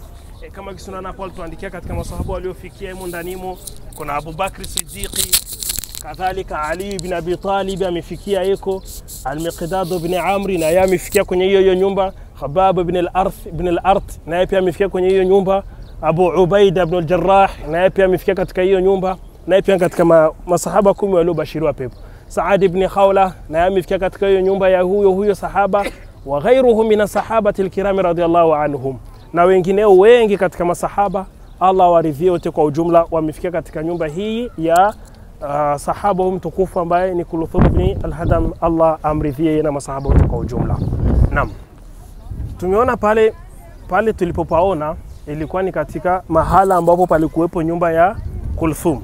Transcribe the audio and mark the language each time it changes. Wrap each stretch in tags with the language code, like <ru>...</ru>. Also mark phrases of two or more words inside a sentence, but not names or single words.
<sw>Kama Kiswa hapo alituandikia katika masahaba waliofikia humo ndanimo kuna Abu Bakr Siddiqi, kadhalika Ali ibn Abi Talib amefikia yuko, Al-Miqdad ibn Amr na yeye amefikia kwenye hiyo nyumba, Khabab ibn al-Arth na yeye pia amefikia kwenye hiyo nyumba, Abu Ubaida ibn al-Jarrah na yeye pia amefikia katika hiyo nyumba, na yeye pia katika masahaba 10 waliobashiriwa pepo. Saad ibn Khawla na yeye amefikia katika hiyo nyumba ya huyo sahaba,</sw> <ar>وغيرهم من الصحابة الكرام رضي الله عنهم,</ar> <sw>na wengineo wengi katika masahaba Allah waridhie wote kwa ujumla wamefikia katika nyumba hii ya sahaba mtukufu ambaye ni Kulthum ibn al-Hadam. Allah amridhie na masahaba wote kwa ujumla. Naam, tumeona pale tulipopaona ilikuwa ni katika mahala ambapo palikuwepo nyumba ya Kulthum.</sw>